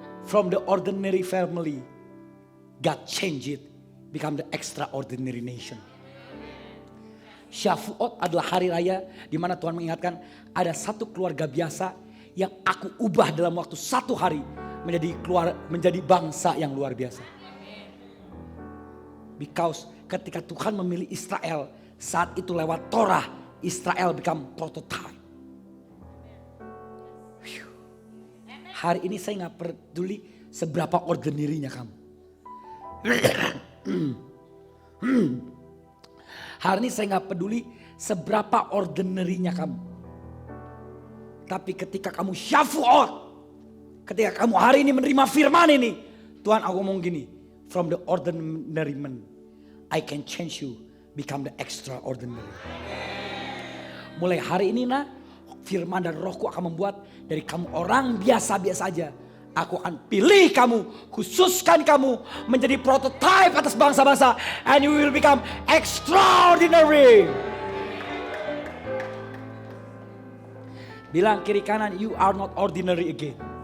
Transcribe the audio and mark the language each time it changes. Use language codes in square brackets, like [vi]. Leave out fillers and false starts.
[en] From the ordinary family, God changed it, become the extraordinary nation. [id] Syafuot adalah hari raya di mana Tuhan mengingatkan ada satu keluarga biasa yang aku ubah dalam waktu 1 hari menjadi bangsa yang luar biasa. Because ketika Tuhan memilih Israel, saat itu lewat Torah, Israel [en] become prototype. [id] Hari ini saya gak peduli seberapa ordinary-nya kamu. Hari ini saya gak peduli seberapa ordinary-nya kamu. Tapi ketika kamu Syafuot, ketika kamu hari ini menerima firman ini, Tuhan aku ngomong gini, [en] from the ordinary man, I can change you, become the extraordinary. [id] Mulai hari ini firman dan rohku akan membuat dari kamu orang biasa-biasa aja. Aku akan pilih kamu, khususkan kamu menjadi prototype atas bangsa-bangsa. [en] And you will become extraordinary. [id] Bilang kiri kanan, [en] you are not ordinary again.